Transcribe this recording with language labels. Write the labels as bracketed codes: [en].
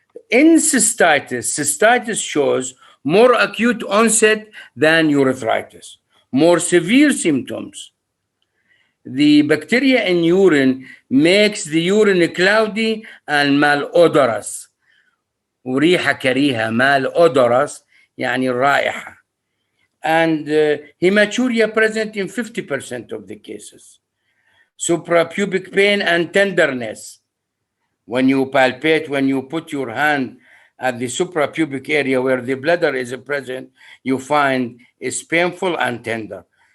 [en] In cystitis shows more acute onset than urethritis, more severe symptoms. The bacteria in urine makes the urine cloudy and malodorous. [ar] وريحة كريهة, malodorous يعني الرائحة. [en] And hematuria present in 50% of the cases. Suprapubic pain and tenderness. When you palpate, when you put your hand at the suprapubic area where the bladder is present, you find it's painful and tender.